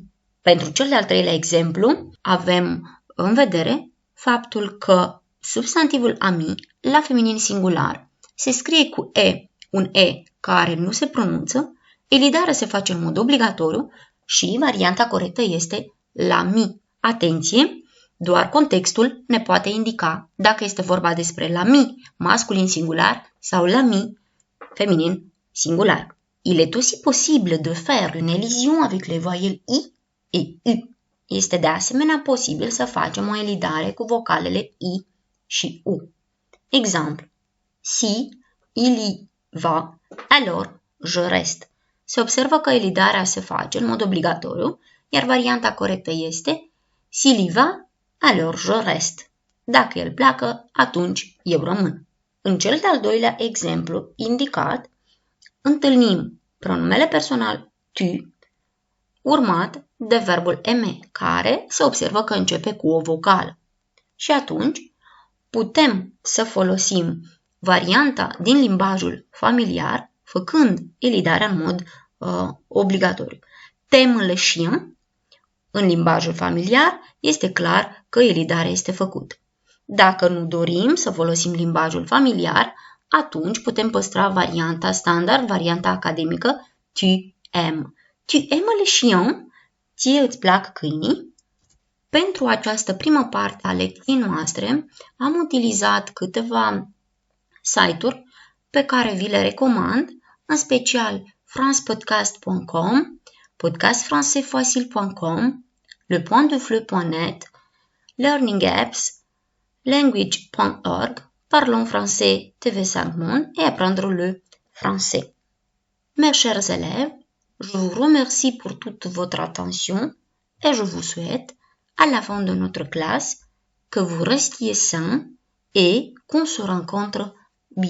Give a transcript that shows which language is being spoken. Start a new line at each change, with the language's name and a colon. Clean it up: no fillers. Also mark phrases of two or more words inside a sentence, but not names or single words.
Romanian: Pentru cel de-al treilea exemplu avem în vedere faptul că substantivul ami la feminin singular se scrie cu E, un E care nu se pronunță, elidarea se face în mod obligatoriu și varianta corectă este l'ami. Atenție! Doar contextul ne poate indica dacă este vorba despre l'ami masculin singular sau l'ami feminin singular.
French: Il est aussi possible de faire une elision avec les voyelles I et U.
Romanian: Este de asemenea posibil să facem o elidare cu vocalele I și U. Exemplu.
French: Si il y va, alors je reste.
Romanian: Se observă că elidarea se face în mod obligatoriu, iar varianta corectă este
French: s'il y va, alors je reste.
Romanian: Dacă el pleacă, atunci eu rămân. În cel de-al doilea exemplu indicat, întâlnim pronumele personal tu, urmat de verbul aimer, care se observă că începe cu o vocală. Și atunci putem să folosim varianta din limbajul familiar, făcând elidarea în mod obligatoriu.
French: T'aimes le chien,
Romanian: în limbajul familiar, este clar că elidarea este făcută. Dacă nu dorim să folosim limbajul familiar, atunci putem păstra varianta standard, varianta academică,
French: tu aimes. Tu aimes le chien?
Romanian: Ție îți plac câinii? Pentru această primă parte a lecției noastre am utilizat câteva site-uri pe care vi le recomand, în special francepodcast.com, podcastfrancaisfacile.com, lepointdefleu.net, Learning Apps, language.org,
French: Parlons français TV5 Monde et apprendre le français. Mes chers élèves, je vous remercie pour toute votre attention et je vous souhaite, à la fin de notre classe, que vous restiez sains et qu'on se rencontre bientôt.